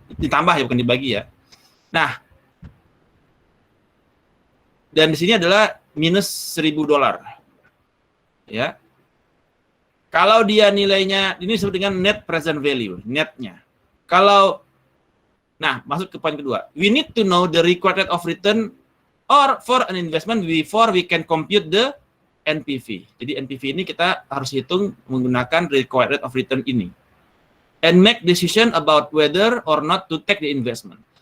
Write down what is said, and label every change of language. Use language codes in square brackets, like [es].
[id] Ditambah ya, bukan dibagi ya. Nah, dan di sini adalah minus $1.000. Ya. Kalau dia nilainya, ini disebut dengan net present value, netnya. Kalau, nah, masuk ke poin kedua. [en] We need to know the required rate of return or for an investment before we can compute the NPV. [id] Jadi NPV ini kita harus hitung menggunakan required rate of return ini. [en] And make decision about whether or not to take the investment.